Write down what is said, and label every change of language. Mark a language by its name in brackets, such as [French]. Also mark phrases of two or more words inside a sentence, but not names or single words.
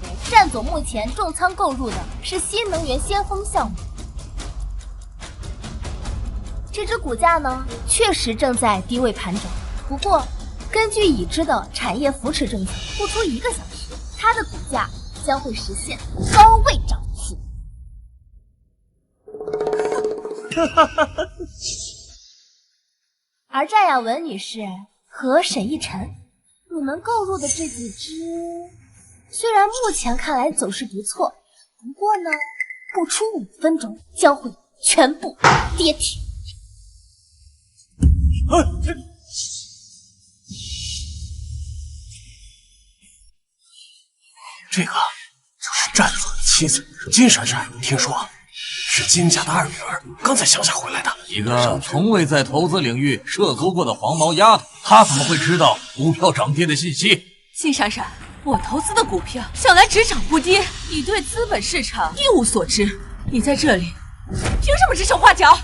[Chinese] 戰總目前重倉購入的是新能源先鋒項目，這只股價呢，確實正在低位盤整。不過，根據已知的產業扶持政策，不出1個小時，它的股價將會實現高位漲幅。而战雅文女士和沈逸晨，你们购入的这几只，虽然目前看来走势不错，不过呢，不出5分鐘將會全部跌停。这个就是战总的妻子金闪闪，听说是金家的二女兒，剛才鄉下回來的。一個從未在投資領域涉足過的黃毛丫頭，她怎麼會知道股票漲跌的信息？金閃閃，我投資的股票向來只漲不跌，你對資本市場一無所知，你在這裡憑什麼指手畫腳？